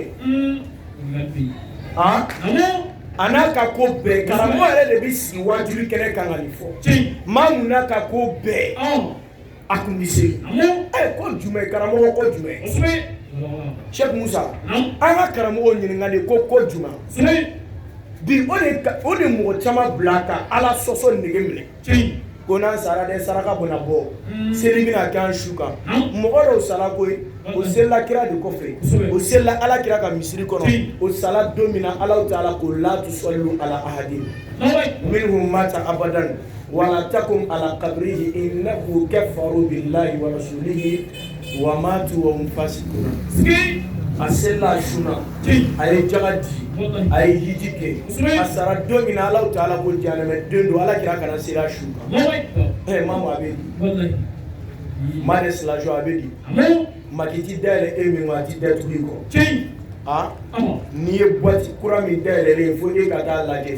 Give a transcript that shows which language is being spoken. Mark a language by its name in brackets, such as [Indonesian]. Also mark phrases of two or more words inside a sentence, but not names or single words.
[Bambara] jumɛn a n'a ka ko bɛɛ karamɔgɔ yɛrɛ de bɛ sigi wajibi kɛnɛ kan ka nin fɔ mamu n'a ka ko bɛɛ a tun bɛ seli ko jumɛn karamɔgɔ ko jumɛn Cheikh Musa an ka karamɔgɔ ɲininkali ko jumɛn bi o de mɔgɔ caman bila ka Ala sɔsɔ nege minɛ ko n'an sara dɛ saraka bɛna bɔ seli bɛna kɛ an su kan mɔgɔ dɔw sara koyi o selila kira de kɔfɛ o selila Ala kira ka misiri kɔnɔ o sala don min na Alahu Taala ko [Arabic] لا تصل على أحد منهم مات أبدا ولا تقم على قبره إنه كفروا بالله ورسوله وماتوا وهم فاسقون [Bambara] a selila suna a ye jaga di a ye hiji kɛ a sara don min na Alahu Taala ko jahanɛmɛ den don Ala kira kana sera su kan mamu a bɛ di ma de silajɔ a bɛ di maki ti dayɛlɛ e min a ti datugu i kɔ n'i ye boîte kura min dayɛlɛlen fo e ka taa lajɛ